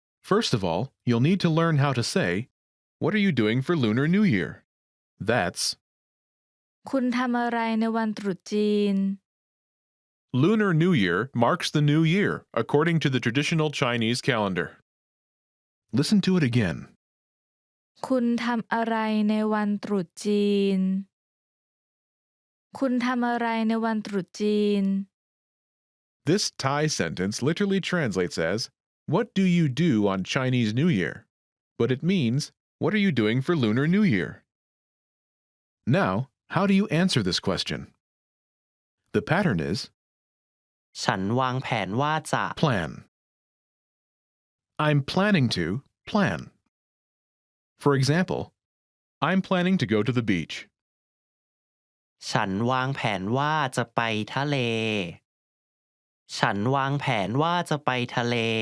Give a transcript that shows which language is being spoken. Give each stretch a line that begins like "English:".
English: First of all, you'll need to learn how to say, what are you doing for Lunar New Year? That's
Thai: คุณทำอะไรในวันตรุษจีน
English: Lunar New Year marks the new year, according to the traditional Chinese calendar. Listen to it again.
Thai: คุณทำอะไรในวันตรุษจีน คุณทำอะไรในวันตรุษจีน
English: This Thai sentence literally translates as, what do you do on Chinese New Year? but it means, what are you doing for Lunar New Year? Now, how do you answer this question? The pattern is
Thai: ฉันวางแผนว่าจะ
English: plan. I'm planning to plan. For example, I'm planning to go to the beach.
Thai: ฉันวางแผนว่าจะไปทะเล ฉันวางแผนว่าจะไปทะเล